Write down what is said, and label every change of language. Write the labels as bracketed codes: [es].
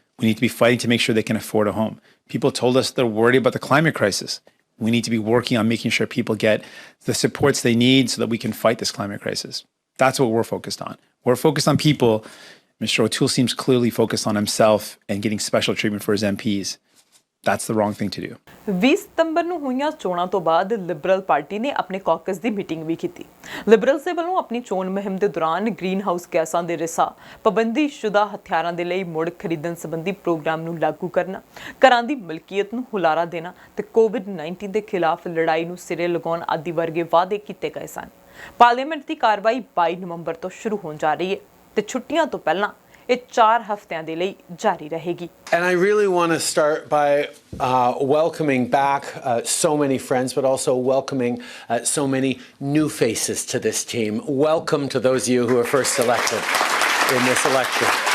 [en] We need to be fighting to make sure they can afford a home. People told us they're worried about the climate crisis. We need to be working on making sure people get the supports they need so that we can fight this climate crisis. That's what we're focused on. We're focused on people. Mr. O'Toole seems clearly focused on himself and getting special treatment for his MPs. That's the wrong thing to do. [pa] 20 ਸਤੰਬਰ ਨੂੰ ਹੋਈਆਂ ਚੋਣਾਂ ਤੋਂ ਬਾਅਦ Liberal party ਨੇ ਆਪਣੇ caucus ਦੀ meeting ਵੀ ਕੀਤੀ। Liberals ਦੇ ਵੱਲੋਂ ਆਪਣੀ ਚੋਣ ਮੁਹਿੰਮ ਦੇ ਦੌਰਾਨ ਗ੍ਰੀਨ ਹਾਊਸ ਗੈਸਾਂ ਦੇ ਰਿਸਾਅ, ਪਾਬੰਦੀਸ਼ੁਦਾ ਹਥਿਆਰਾਂ ਦੇ ਲਈ ਮੁੜ ਖਰੀਦਣ ਸੰਬੰਧੀ ਪ੍ਰੋਗਰਾਮ ਨੂੰ ਲਾਗੂ ਕਰਨਾ, ਘਰਾਂ ਦੀ ਮਲਕੀਅਤ ਨੂੰ ਹੁਲਾਰਾ ਦੇਣਾ ਤੇ ਕੋਵਿਡ-19 ਦੇ ਖਿਲਾਫ ਲੜਾਈ ਨੂੰ ਸਿਰੇ ਲਗਾਉਣ ਆਦਿ ਵਰਗੇ ਵਾਅਦੇ ਕੀਤੇ ਗਏ ਸਨ। ਪਾਰਲੀਮੈਂਟ ਦੀ ਕਾਰਵਾਈ 22 ਨਵੰਬਰ ਤੋਂ ਸ਼ੁਰੂ ਹੋਣ ਜਾ ਰਹੀ ਹੈ ਤੇ ਛੁੱਟੀਆਂ ਤੋਂ ਪਹਿਲਾਂ ਇਹ 4 ਹਫ਼ਤਿਆਂ ਦੇ ਲਈ ਜਾਰੀ ਰਹੇਗੀ। [en] And I really want to start by welcoming back so many friends, but also welcoming so many new faces to this team. Welcome to those of you who were first elected in this election.